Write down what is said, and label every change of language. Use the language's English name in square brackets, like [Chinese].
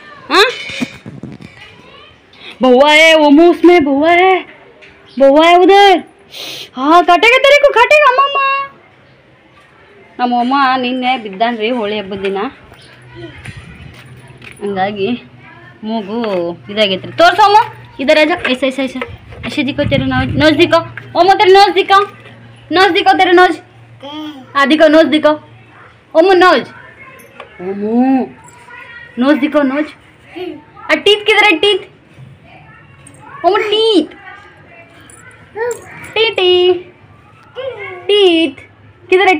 [Hindi] हाँ बउआ है ओमू, उसमें बउआ है उधर. हाँ काटेगा तेरे को, काटेगा अम्मा. [Kannada] ನಮ್ಮಮ್ಮ ನಿನ್ನೆ ಬಿದ್ದಾನ್ರಿ ಹೋಳಿ ಹಬ್ಬದ ದಿನ, ಹಂಗಾಗಿ ಮೂಗು ಇದಾಗೈತ್ರಿ. ತೋರ್ಸೋಮ್ಮ [Hindi] इधर आ जा. ऐसा ऐसा ऐसा ऐसे दिखो, तेरे नोज दिखो ओमू, तेरे नोज दिखो, नोज दिखो, तेरे नोज. हाँ दिखो नोज दिखो ओमू, नोज ओमू नोज दिखो, नोज. टीथ किधर है? टीथ ओमू, टीथ टीटी टीथ किधर है?